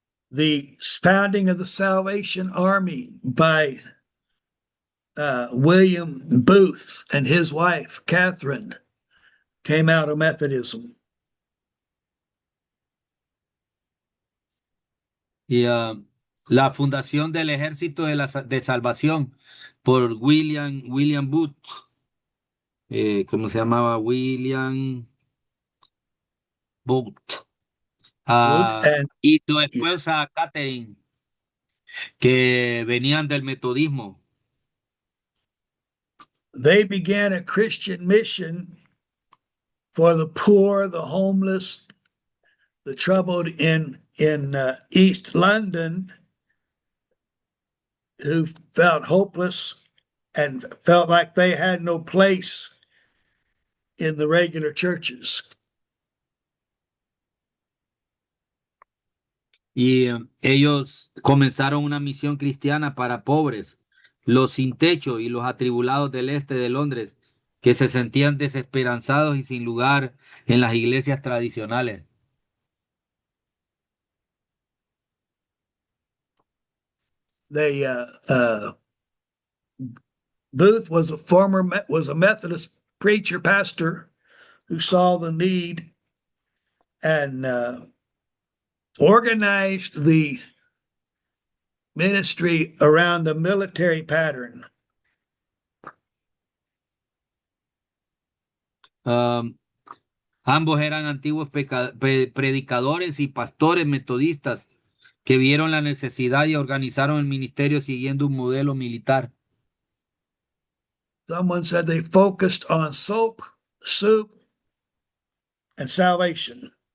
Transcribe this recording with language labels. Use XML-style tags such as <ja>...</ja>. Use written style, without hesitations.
<en>The founding of the Salvation Army by William Booth and his wife, Catherine, came out of Methodism.</en> <es>Y la fundación del Ejército de Salvación por William Booth, ¿cómo se llamaba? William Booth. Y su esposa Catherine, que venían del metodismo.</es> <en>They began a Christian mission for the poor, the homeless, the troubled in East London, who felt hopeless and felt like they had no place in the regular churches.</en> <es>Y ellos comenzaron una misión cristiana para pobres, los sin techo y los atribulados del este de Londres, que se sentían desesperanzados y sin lugar en las iglesias tradicionales.</es> <en>They Booth was a Methodist preacher pastor who saw the need and organized the ministry around a military pattern.</en> <es>Ambos eran antiguos predicadores y pastores metodistas que vieron la necesidad y organizaron el ministerio siguiendo un modelo militar.</es> <en>Someone said they focused on soap, soup, and salvation.</en>